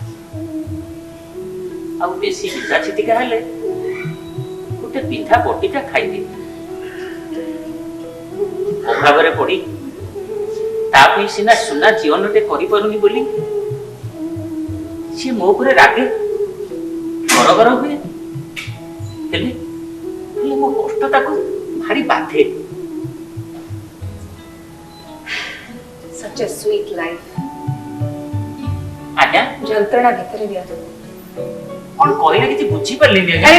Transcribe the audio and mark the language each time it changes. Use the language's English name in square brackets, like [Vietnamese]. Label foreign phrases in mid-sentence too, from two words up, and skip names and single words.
[Odia] ଆଉ ବେଶୀ ବିନ୍ଧା ଛିଟିକା ହେଲେ ଗୋଟେ ପିଠା ବଟିଟା ଖାଇଦିଏ ଅଭାବରେ ପଡି ତା ପାଇଁ ସିନା ସୁନା ଜୀବନଟେ କରିପାରୁନି ବୋଲି ସିଏ ମୋ ଉପରେ ରାଗେ ଗରଗର ହୁଏ ହେଲେ ମୋ କଷ୍ଟ ତାକୁ ଭାରି ବାଧେ [English] such a sweet life [Odia] ଆଜ୍ଞା ଯନ୍ତ୍ରଣା ଭିତରେ ବି ଆଦର କ'ଣ କହିଲେ କିଛି ବୁଝିପାରିଲିନି ଆଜ୍ଞା